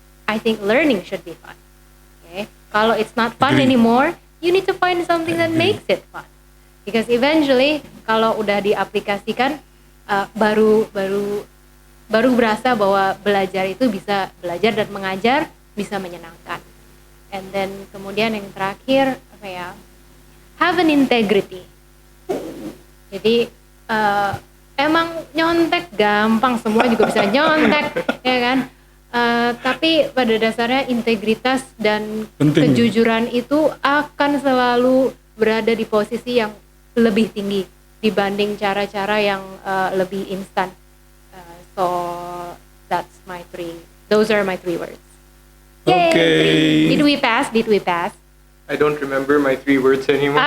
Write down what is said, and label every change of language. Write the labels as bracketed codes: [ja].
[en] I think learning should be fun. Okay? [id] Kalau [en] it's not fun Agree. anymore, you need to find something that makes it fun. Because eventually [id] kalau udah diaplikasikan, baru berasa bahwa belajar itu bisa belajar dan mengajar bisa menyenangkan. [en] And then [id] kemudian yang terakhir apa ya? [en] Have an integrity. [id] Jadi emang nyontek gampang, semua juga bisa nyontek, ya kan? Tapi pada dasarnya integritas dan Penting. kejujuran itu akan selalu berada di posisi yang lebih tinggi dibanding cara-cara yang lebih instan. [en] So that's those are my 3 words. Yay! Oke. Did we pass? I don't remember my 3 words anymore.